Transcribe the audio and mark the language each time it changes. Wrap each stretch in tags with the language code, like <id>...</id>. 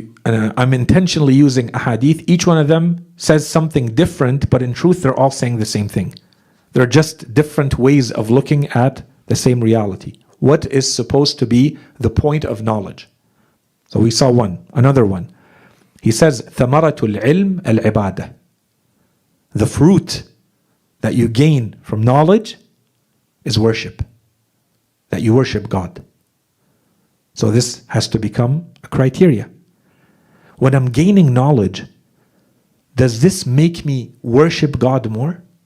<en>I'm intentionally using ahadith. Each one of them says something different, but in truth, they're all saying the same thing. They're just different ways of looking at the same reality. What is supposed to be the point of knowledge? So we saw one, another one. He says,</en> <ar>ثمرة العلم العبادة.</ar> <en>The fruit that you gain from knowledge is worship. That you worship God. So this has to become a criteria. When I'm gaining knowledge, does this make me worship God more?</en>